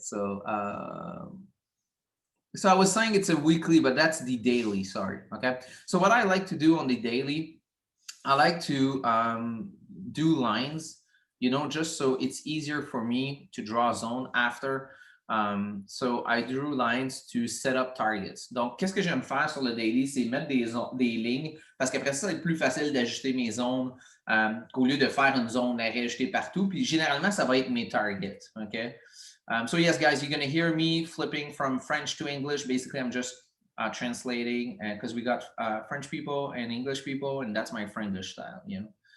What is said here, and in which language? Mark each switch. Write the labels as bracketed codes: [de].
[en] So I was saying it's a weekly, but that's the daily, sorry. Okay. So what I like to do on the daily, I like to do lines, you know, just so it's easier for me to draw a zone after. So I drew lines to set up targets. [fr] Donc, qu'est-ce que j'aime faire sur le daily, c'est mettre des lignes, parce qu'après ça, c'est plus facile d'ajuster mes zones qu'au lieu de faire une zone à réajuster partout. Puis généralement, ça va être mes targets, OK? [en] So yes, guys, you're going to hear me flipping from French to English. Basically, I'm just translating, and because we got French people and English people, and that's my French style, you know.